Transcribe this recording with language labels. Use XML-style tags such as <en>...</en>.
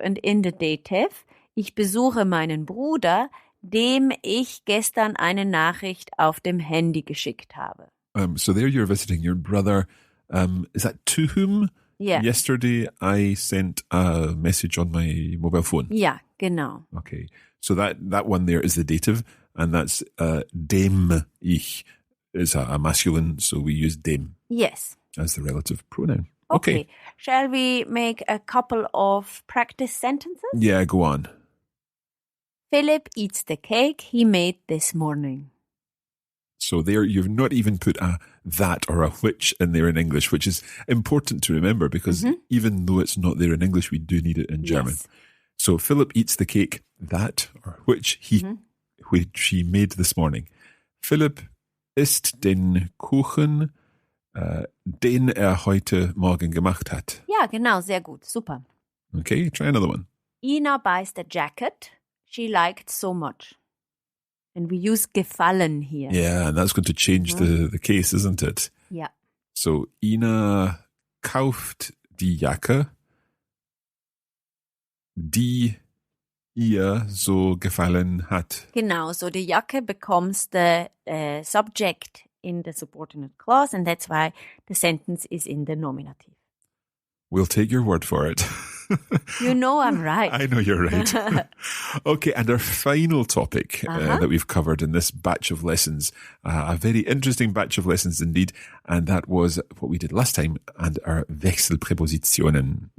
<en>And in the dative,</en> <de>ich besuche meinen Bruder, dem ich gestern eine Nachricht auf dem Handy geschickt habe.</de> <en>So there you're visiting your brother. Is that to whom? Yeah. Yesterday I sent a message on my mobile phone.</en> <de>Ja, genau.</de> <en>Okay. So that one there is the dative, and that's dem ich is a masculine, so we use dem. Yes. As the relative pronoun. Okay. Shall we make a couple of practice sentences? Yeah, go on. Philip eats the cake he made this morning. So there you've not even put a that or a which in there in English, which is important to remember because even though it's not there in English, we do need it in German. Yes. So Philip eats the cake that or which he made this morning.</en> <de>Philipp isst den Kuchen, den heute Morgen gemacht hat. Ja, genau, sehr gut, super.</de> <en>Okay, try another one. Ina buys the jacket she liked so much. And we use gefallen here. Yeah, and that's going to change the case, isn't it?</en> <de>Ja. So Ina kauft die Jacke, die ihr so gefallen hat.</de> <en>Genau, so the Jacke becomes the subject in the subordinate clause, and that's why the sentence is in the nominative. We'll take your word for it. You know I'm right. I know you're right. Okay, and our final topic that we've covered in this batch of lessons, a very interesting batch of lessons indeed, and that was what we did last time, and our Wechselprepositionen.</en>